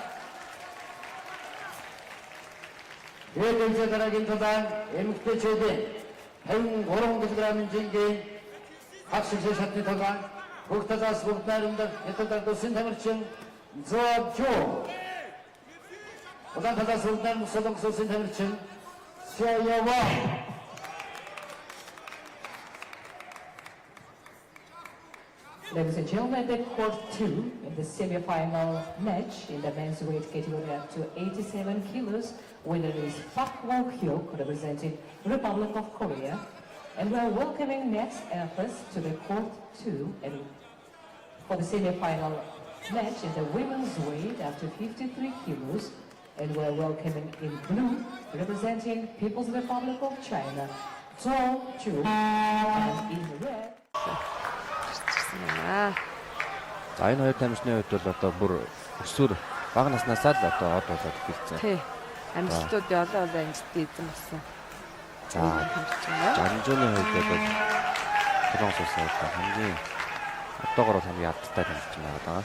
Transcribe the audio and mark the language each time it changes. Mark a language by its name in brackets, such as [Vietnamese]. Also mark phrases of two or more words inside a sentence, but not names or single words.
[Mongolian] Ирээдүйн дараагийн тулаан эмэгтэйчүүдийн 53 кг жинхэнэ хагшигч шатны тулаан бүгдээрээ хэдүүлдэг улсын тамирчин Зоо Жо Удан талаас үлдэн Солонгос улсын тамирчин Сяява. [English] Ladies and gentlemen, the court 2 in the semi-final match in the men's weight category up to 87 kilos. Winner is Park Woo-hyuk, representing Republic of Korea. And we are welcoming next athletes to the court 2 and for the semi-final match in the women's weight up to 53 kilos. And we are welcoming in blue, representing People's Republic of China, Zhou Ju, and in red. [Mongolian] За энэ хоёр тамирчны хувьд бол одоо бүр өсвөр бага наснаасаа л одоо од болоод ирсэн. Тий. Амжилтууд олон амжилттай эзэн болсон. За Жанжууны хувьд бол Солонгос улсын хувьд хамгийн одоогоор хамгийн алдтай тамирчин байгаа.